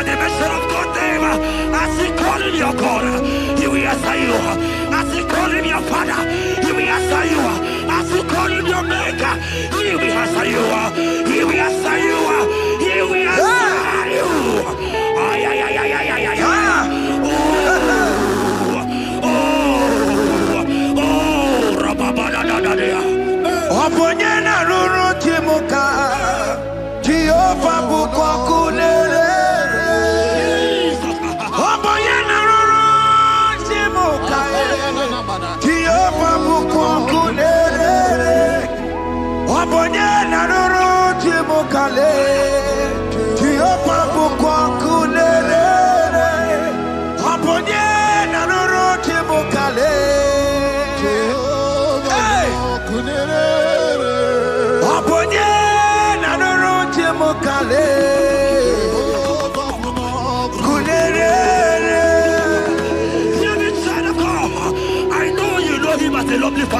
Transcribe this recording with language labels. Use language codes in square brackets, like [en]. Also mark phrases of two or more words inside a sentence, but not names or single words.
[en] son of God name, as he call him your God, he will answer you. As he call him your Father, he will answer you. As you call him your Maker, he will answer you. He will answer you. He will answer you. Ay, ay, ay, ay, ay, ay, ay, ay. Oponyena ruru timuka Jehova bukwakulele Oponyena ruru timuka Jehova bukwakulele Oponyena ruru timuka Jehova bukwakulele Oponyena ruru timuka I know you know him as a lovely father.